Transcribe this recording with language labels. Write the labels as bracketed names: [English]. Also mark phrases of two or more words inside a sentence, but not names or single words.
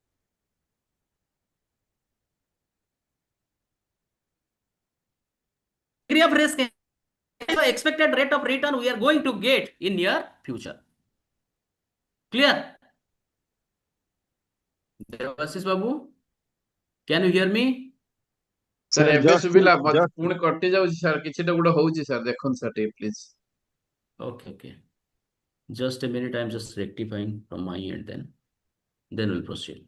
[English] Degree of risk, the expected rate of return we are going to get in near future. Clear? Devashish Babu? Can you hear me? Sir, Sir, [Odia] ଏବେ just ଶୁଭିଲା just ପୁଣି କଟି ଯାଉଛି sir, କିଛିଟା ଗୋଟେ ହଉଛି sir, ଦେଖନ୍ତୁ sir ଟିକେ please. [English] Okay. Just a minute, I'm just rectifying from my end then we'll proceed.